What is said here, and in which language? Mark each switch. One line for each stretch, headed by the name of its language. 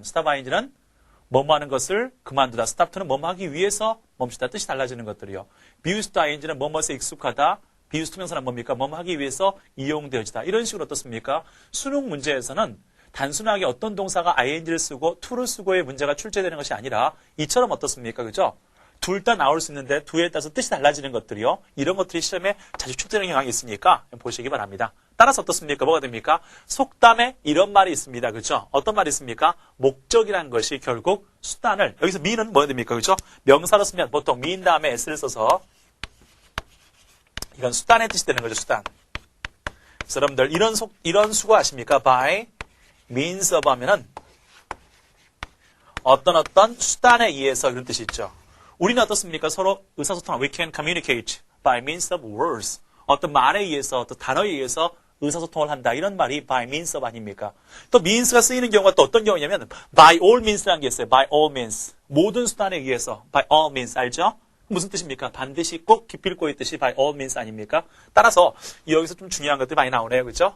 Korean: stop ing는 뭐뭐 하는 것을 그만두다. stop to는 뭐뭐 하기 위해서 멈추다. 뜻이 달라지는 것들이요. be used to ing는 뭐뭐에 익숙하다. be used to 명사는 뭡니까? 뭐뭐 하기 위해서 이용되어지다. 이런 식으로 어떻습니까? 수능 문제에서는 단순하게 어떤 동사가 ing를 쓰고 to를 쓰고의 문제가 출제되는 것이 아니라 이처럼 어떻습니까? 그죠? 둘 다 나올 수 있는데 두에 따라서 뜻이 달라지는 것들이요. 이런 것들이 시험에 자주 출제되는 경향이 있으니까 보시기 바랍니다. 따라서 어떻습니까? 뭐가 됩니까? 속담에 이런 말이 있습니다. 그죠? 어떤 말이 있습니까? 목적이란 것이 결국 수단을, 여기서 mean은 뭐가 됩니까? 그죠? 명사로 쓰면 보통 mean 다음에 s를 써서 이건 수단의 뜻이 되는 거죠. 수단. 그래서 여러분들 이런 수고 아십니까? by means of 하면은 어떤 수단에 의해서 이런 뜻이 있죠. 우리는 어떻습니까? 서로 의사소통을
English: we can communicate by means of words.
Korean: 어떤 말에 의해서, 어떤 단어에 의해서 의사소통을 한다. 이런 말이 by means of 아닙니까? 또 means가 쓰이는 경우가 또 어떤 경우냐면 by all means라는 게 있어요. by all means. 모든 수단에 의해서 by all means. 알죠? 무슨 뜻입니까? 반드시 꼭 기필코 있듯이 by all means 아닙니까? 따라서 여기서 좀 중요한 것들이 많이 나오네요. 그렇죠?